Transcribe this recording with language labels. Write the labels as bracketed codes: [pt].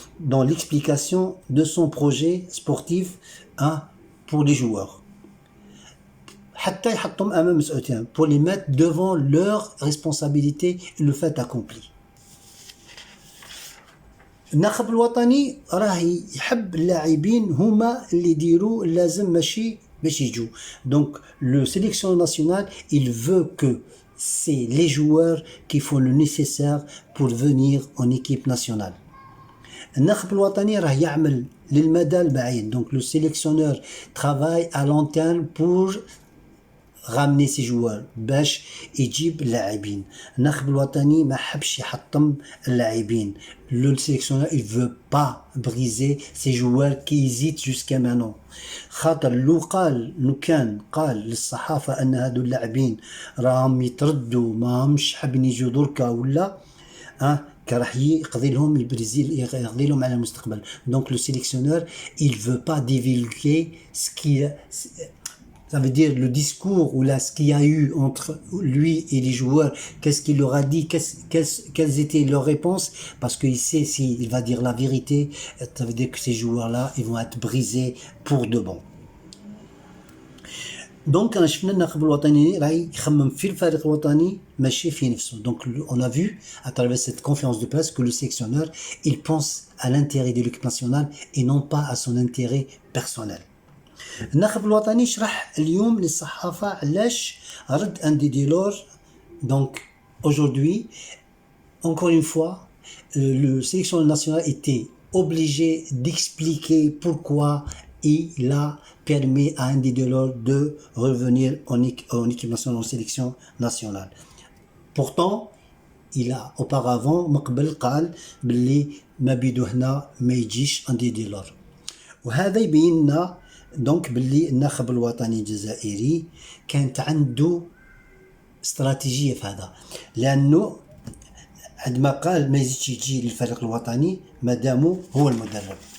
[fr] Dans l'explication de son projet sportif pour les joueurs. [ar] حتى يحطهم أمام مسؤوليتهم, [fr] pour les mettre devant leurs responsabilités et le fait accompli. [ar] الناخب الوطني راه يحب اللاعبين هما اللي يديروا اللازم ماشي باش يجوا. [fr] Donc le sélection national il veut que c'est les joueurs qui font le nécessaire pour venir en équipe nationale. [ar] الناخب الوطني راه يعمل للمدى البعيد. [fr] Donc le sélectionneur travaille à long terme pour ramener ses joueurs [ar] باش يجيب اللاعبين. الناخب الوطني ما حبش يحطم اللاعبين. [fr] Le sélectionneur il veut pas briser ces joueurs qui hésitent jusqu'à maintenant. [ar] خاطر لو كان قال للصحافة أن هادو اللاعبين راهم يتردوا ما همش حابين يجوا دركا ولا راح يقضي لهم البرازيل يقضي لهم على المستقبل. [fr] Donc le sélectionneur il veut pas divulguer ce qui Ça veut dire le discours ou là ce qu'il y a eu entre lui et les joueurs, qu'est-ce qu'il leur a dit, quelles étaient leurs réponses, parce qu'il sait s'il va dire la vérité, ça veut dire que ces joueurs-là, ils vont être brisés pour de bon. [ar] دونك انا شفنا الناخب الوطني راه يخمم في الفريق الوطني ماشي في نفسه. [fr] Donc on a vu à travers cette conférence de presse que le sélectionneur il pense à l'intérêt de l'équipe nationale et non pas à son intérêt personnel. [ar] الناخب الوطني شرح اليوم للصحافة علاش رد ان دي ديلور. [fr] Donc aujourd'hui encore une fois le sélectionneur national était obligé d'expliquer pourquoi il a permis à Andy Delors de revenir en équipe nationale, en sélection nationale. Pourtant, il a auparavant [ar] مقبل قال باللي ما بيدو هنا ما يجيش أندي ديلور. وهذا يبين لنا دونك باللي الناخب الوطني الجزائري كانت عنده استراتيجية في هذا، لأنه عندما قال ما يزيدش يجي للفريق الوطني مادامو هو المدرب.